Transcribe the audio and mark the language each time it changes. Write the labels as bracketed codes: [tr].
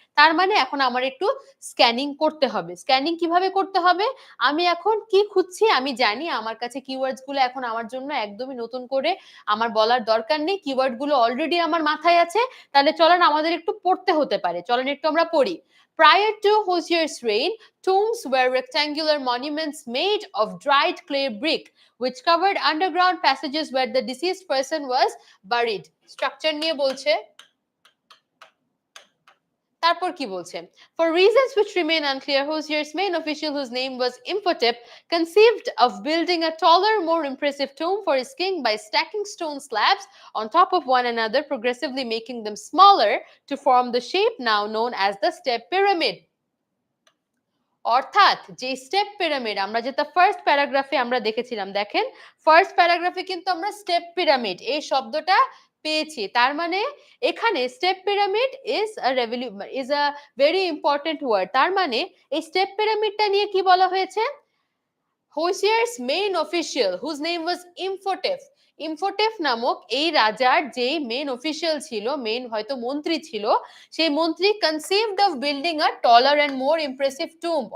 [bn] তার মানে এখন আমার একটু স্ক্যানিং করতে হবে। স্ক্যানিং কিভাবে করতে হবে? আমি এখন কি খুঁজছি আমি জানি, আমার কাছে কিওয়ার্ডস গুলো এখন আমার জন্য একদমই নতুন করে আমার বলার দরকার নেই। কিওয়ার্ড গুলো অলরেডি আমার মাথায় আছে। তাহলে চলেন আমাদের একটু পড়তে হতে পারে। চলেন একটু আমরা পড়ি। [en] Prior to Hosier's reign, tombs were rectangular monuments made of dried clay brick, which covered underground passages where the deceased person was buried. [bn] Structure নিয়ে বলছে। তারপর কি বলছে? [en] For reasons which remain unclear, Hosier's main official, whose name was Imhotep, conceived of building a taller, more impressive tomb for his king by stacking stone slabs on top of one another, progressively making them smaller to form the shape now known as the step pyramid. [bn] অর্থাৎ যে step pyramid আমরা যেটা first প্যারাগ্রাফে আমরা দেখেছিলাম, দেখেন first প্যারাগ্রাফে কিন্তু আমরা step pyramid এই শব্দটা পেয়েছি। তার মানে এখানে [en] Step pyramid is a very important word. [bn] তার মানে এই স্টেপ পিরামিডটা নিয়ে কি বলা হয়েছে? [en] Djoser's main official whose name was Imhotep, [bn] ইমফোটেপ নামক এই রাজার যে মেইন অফিসিয়াল ছিল, মেইন হয়তো মন্ত্রী ছিল, সেই মন্ত্রী [en] Conceived of building a taller and more impressive tomb.